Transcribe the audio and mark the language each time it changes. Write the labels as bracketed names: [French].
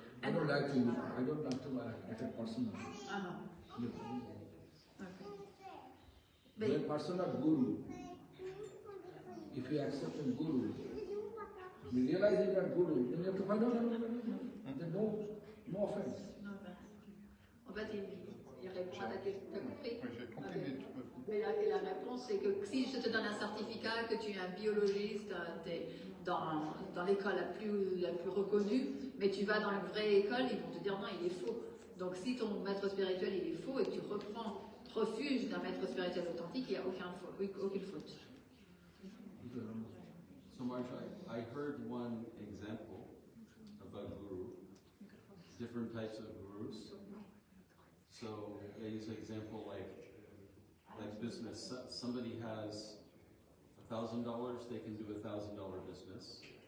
[English] I don't like to attack personal. Uh-huh. Okay. When personal guru, if you accept a guru, you realize he's not guru, then you have to find out. Then no offense. No offense. [French] En fait, il répond à ta question. T'as compris? Oui, j'ai compris, mais tu peux. Mais la réponse, c'est que si je te donne un certificat que tu es un biologiste, t'es dans l'école la plus reconnue, mais tu vas dans une vraie école, ils vont te dire non, il est faux. Donc si ton maître spirituel il est faux et que tu refuges d'un maître spirituel authentique, il n'y a aucune faute. [English] So Marge, I heard one example about guru, different types of gurus. So they use an example like business. Somebody has $1,000, they can do $1,000 business.